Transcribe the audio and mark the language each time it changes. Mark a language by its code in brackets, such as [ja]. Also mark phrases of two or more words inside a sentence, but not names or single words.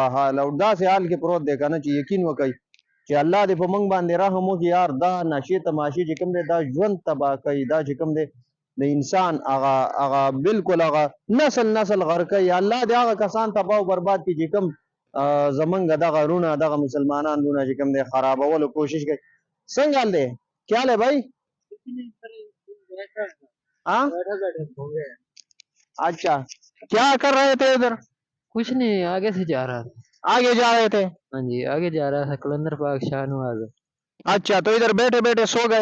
[ps] حال او داسې حال کې پروت دی که نه چې یقین وکئ چې الله دې په موږ باندې رحم وکړي یار دا نشې تماشې چې کوم دی دا ژوند تباه کوي دا چې کوم دی د انسان هغه بالکل هغه نسل غرق کوي الله دې هغه کسان تباه او برباد کړي چې کوم زمونږ دغه رونه دغه مسلمانان رونه چې کوم دی خرابولو کوشش کوي څنګه حال دی [ur] کیا حال ہے بھائی ہاں اچھا کیا کر رہے تھے ادھر کچھ نہیں آگے سے جا رہا تھا آگے جا رہے تھے ہاں جی آگے جا رہا تھا کلندر پاک شاہ نواز اچھا تو ادھر بیٹھے بیٹھے سو گئے